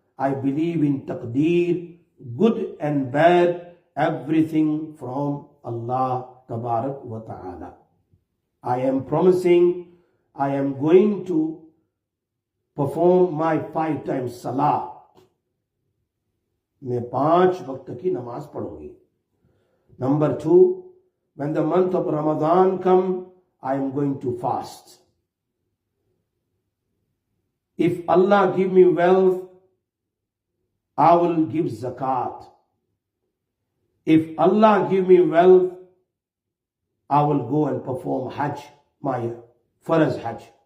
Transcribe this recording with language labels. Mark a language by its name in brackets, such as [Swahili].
[English] I believe in Taqdeer, good and bad, everything from Allah Tabarak wa Ta'ala. I am promising I am going to perform my 5 times salah. [Hindi] मैं 5 वक्त की नमाज पढ़ूंगी। [English] Number 2, when the month of Ramadan come, I am going to fast. If Allah give me wealth, I will give zakat. If Allah give me wealth, I will go and perform Hajj, my Faraz Hajj.